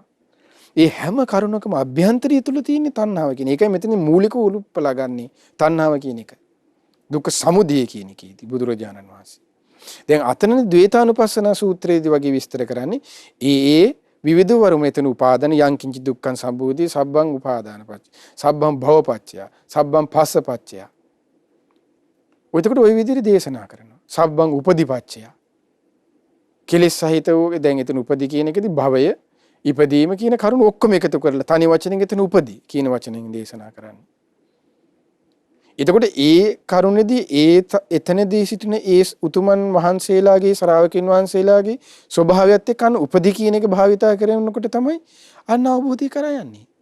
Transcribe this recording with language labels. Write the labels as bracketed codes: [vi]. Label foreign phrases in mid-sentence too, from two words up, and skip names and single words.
[si] ඒ හැම කරුණකම අභ්‍යන්තරය තුල තියෙන තණ්හාව කියන එකයි මෙතන මූලික උලුප්පලා ගන්නේ තණ්හාව කියන එක. දුක්ඛ සමුදය කියන එකේදී බුදුරජාණන් වහන්සේ. දැන් අතනනේ ද්වේතානුපස්සනා සූත්‍රයේදී වගේ විස්තර කරන්නේ ඒ විවිධ වරුම එතන [pi] උපාදාන යං කිංචි දුක්ඛං සම්භූති සබ්බං උපාදාන පච්ච සබ්බං භව පච්චය සබ්බං පස්ස පච්චය. [si] ඔයතකොට ওই විදිහට දේශනා කරනවා. [pi] සබ්බං උපදිපච්චය. [si] කෙලෙස් සහිත වූ දැන් එතන උපදි කියන එකදී භවය ඉපදීම කියන කරුණ ඔක්කොම එකතු කරලා තනි වචනෙන් එතන උපදි කියන වචනෙන් දේශනා කරන්නේ. එතකොට ඒ කරුණේදී එතනදී සිටින ඒ උතුමන් වහන්සේලාගේ ශ්‍රාවකින් වහන්සේලාගේ ස්වභාවයත් එක්ක අන්න උපදි කියන එක භාවිතා කරනකොට තමයි අන්න අවබෝධය කරා යන්නේ.